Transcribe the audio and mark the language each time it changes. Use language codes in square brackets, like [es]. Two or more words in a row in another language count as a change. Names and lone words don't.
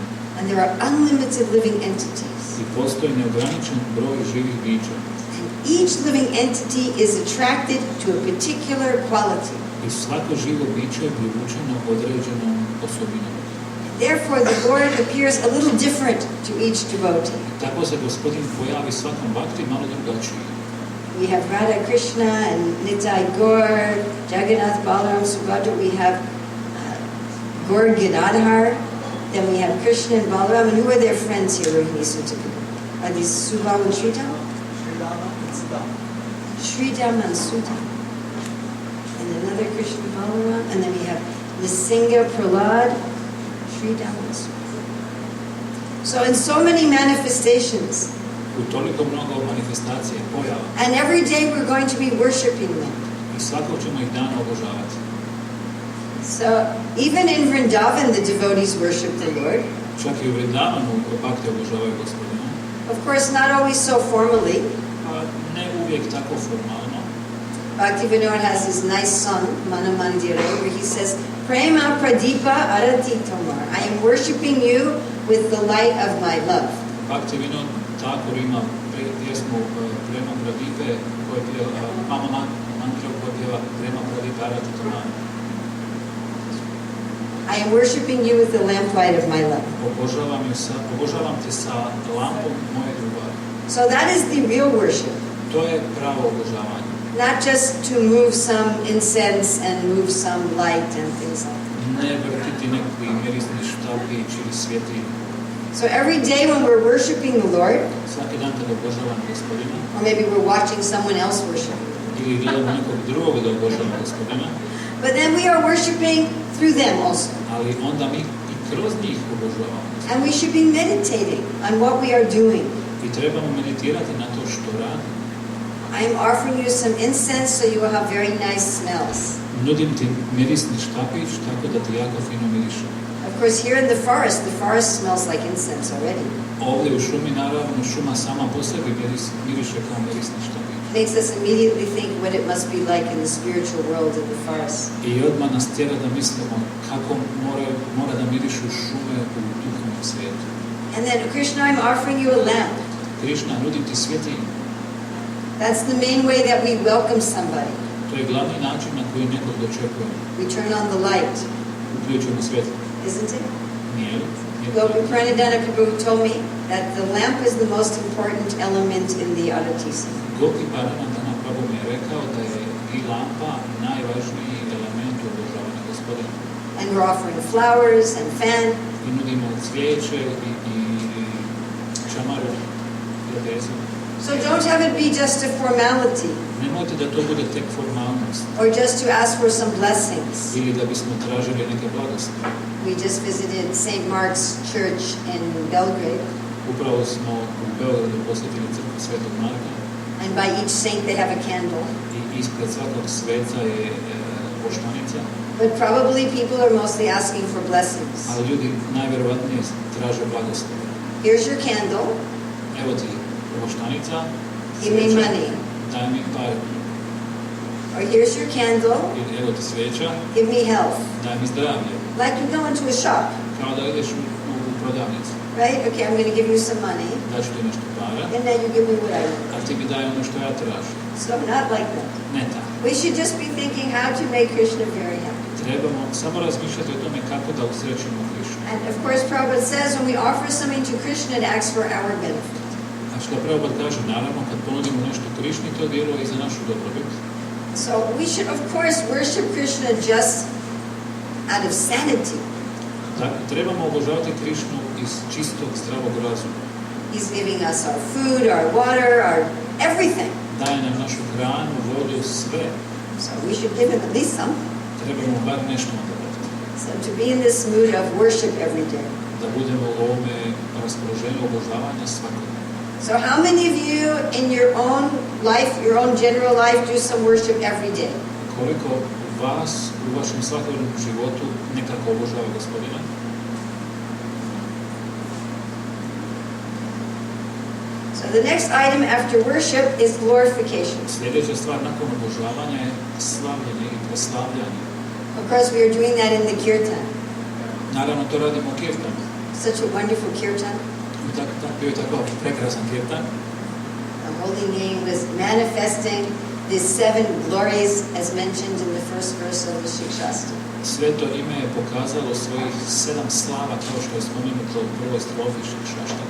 [en] And there are unlimited living entities. [sr] I postoji neograničen broj živih bića. [en] And each living entity is attracted to a particular quality. [sr] I svako živo biće je privučeno određenom osobinom. [en] Therefore, the Lord appears a little different to each devotee. [sr] Tako se Gospodin pojavi svakom bhakti malo drugačiji. [en] We have Radha Krishna and Nitai Gaur, Jagannath Balaram Subhadra. We have Gaur Gadadhar. Then we have Krishna and Balaram. And who are their friends here, Rohini Sutaka? Are these Subal and Sridham? Sridham and Sudham. And another Krishna Balaram. And then we have Nisingha Prahlad, Sridham and Sudham. So in so many manifestations. [sr] U toliko mnogo manifestacije, pojava. [en] And every day we're going to be worshiping them. [sr] I svakog ćemo ih dana obožavati. [en] So even in Vrindavan, the devotees worship the Lord. [sr] Čak i u Vrindavanu bhakti obožavaju Gospodina. [en] Of course, not always so formally. [sr] Ne uvijek tako formalno. [en] Bhaktivinoda has his nice song, Mana Mandire, where he says, [bn] প্রেম প্রদীপ আরতি তোমার. [en] I am worshiping you with the light of my love. [sr] Bhaktivinoda Thakur ima pjesmu Prema Pradipe, koja pjeva Mama Mantra, koja pjeva [bn] প্রেম প্রদীপ আরতি তোমার. [en] I am worshiping you with the lamplight of my love. [sr] Obožavam te sa lampom moje ljubavi. [en] So that is the real worship. [sr] To je pravo obožavanje. [en] Not just to move some incense and move some light and things like that. [sr] Ne vrtiti neki mirisni štapić ili svjetlinu. [en] So every day when we're worshiping the Lord, [sr] Svaki dan kada obožavam Gospodina, [en] or maybe we're watching someone else worship, [sr] ili gledamo nekog drugog da obožavam Gospodina, [en] but then we are worshiping through them also. [sr] ali onda mi i kroz njih obožavamo. [en] And we should be meditating on what we are doing. [sr] I trebamo meditirati na to što radimo. [en] I am offering you some incense so you will have very nice smells. [sr] Nudim ti mirisni štapić tako da ti jako fino miriše. [en] Of course, here in the forest smells like incense already. [sr] Ovdje u šumi, naravno, šuma sama po sebi miriše kao mirisni štapić. [en] Makes us immediately think what it must be like in the spiritual world in the forest. [sr] I odmah nas tjera da mislimo kako mora da mirišu šume u duhovnom svijetu. [en] And then, Krishna, I'm offering you a lamp. [sr] Krišna, nudim ti svjetlinu. [en] That's the main way that we welcome somebody. [sr] To je glavni način na koji nekog dočekujemo. [en] We turn on the light, [sr] Uključujemo svjetlo. [en] isn't it? [sr] Nije li? [en] Gopi Pranidhana Prabhu told me that the lamp is the most important element in the Aratisi. [sr] Gopi Pranidhana Prabhu mi je rekao da je i lampa najvažniji element u obožavanju Gospodina. [en] And we're offering flowers and fan. [sr] I nudimo cvijeće i čamaru prijateljstva. [en] So don't have it be just a formality [sr] Nemojte da to bude tek formalnost [en] or just to ask for some blessings. [sr] ili da bismo tražili neke blagoslove. [en] We just visited St. Mark's Church in Belgrade, [sr] Upravo smo u Beogradu posjetili crkvu Svetog Marka [en] and by each saint they have a candle. [sr] i ispred svakog sveca je poštanica, [en] But probably people are mostly asking for blessings. [sr] ali ljudi najvjerovatnije traže blagoslove. [en] Here's your candle, [sr] Evo ti poštanica, [en] give me money. [sr] daj mi par, [en] Or here's your candle, [sr] ili evo ti sveća, [en] give me health. [sr] daj mi zdravlje. [en] Like you go into a shop, [sr] Kao da ideš u prodavnicu, [en] right? Okay, I'm going to give you some money, [sr] daću ti nešto para, [en] and then you give me what I want. [sr] a ti mi daj ono što ja tražim. [en] So not like that. [sr] Ne tako. [en] We should just be thinking how to make Krishna very happy. [sr] Trebamo samo razmišljati o tome kako da usrećimo Krišnu. [en] And of course, Prabhupada says when we offer something to Krishna, it acts for our benefit. [sr] A što Prabhupada kaže, naravno, kad ponudimo nešto Krišni, to djeluje i za našu dobrobit. [en] So we should, of course, worship Krishna just out of sanity. [sr] Dakle, trebamo obožavati Krišnu iz čistog zdravog razuma. [en] He's giving us our food, our water, our everything. [sr] Daje nam našu hranu, vodu, sve. [en] So we should give him at least some. [sr] Trebamo bar nešto odavati. [en] So to be in this mood of worship every day. [sr] Da budemo u ovome raspoloženju obožavanja svakog. [en] So how many of you in your own life, your own general life, do some worship every day? [sr] Koliko vas u vašem svakodnevnom životu nekako obožava Gospodina? [en] So the next item after worship is glorification. [sr] Sljedeća stvar nakon obožavanja je slavljenje i proslavljanje. [en] Of course, we are doing that in the kirtan. [sr] Naravno, to radimo u kirtanu. [en] Such a wonderful kirtan. [sr] Bio je tako prekrasan kirtan. [en] The holy name was manifesting the 7 glories as mentioned in the first verse of the Shikshastra. [sr] Sveto ime je pokazalo svojih 7 slava, kao što je spomenuto u prvoj strofi šaštana.